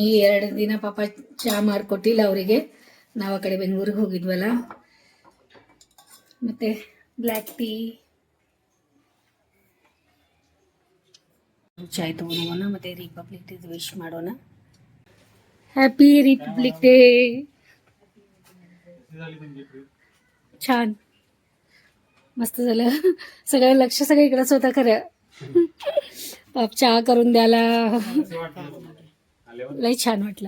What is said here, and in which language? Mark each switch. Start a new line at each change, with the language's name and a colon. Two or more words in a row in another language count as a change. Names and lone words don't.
Kannada: 2 ದಿನ ಪಾಪ ಚಹಾ ಮಾಡಿಕೊಟ್ಟಿಲ್ಲ ಅವರಿಗೆ. ನಾವು ಆ ಕಡೆ ಬೆಂಗಳೂರಿಗೆ ಹೋಗಿದ್ವಲ್ಲ, ಮತ್ತೆ
English: black tea
Kannada: ಚಾಯ್ ತೊಗೊಳೋಣ, ಮತ್ತೆ ರಿಪಬ್ಲಿಕ್ ಡೇ ವಿಶ್ ಮಾಡೋಣ.
English: Happy Republic Day.
Marathi: छान मस्त झालं. सगळं लक्ष सगळीकडेच होतं खरं. पाप चहा करून द्यायला लई छान वाटलं.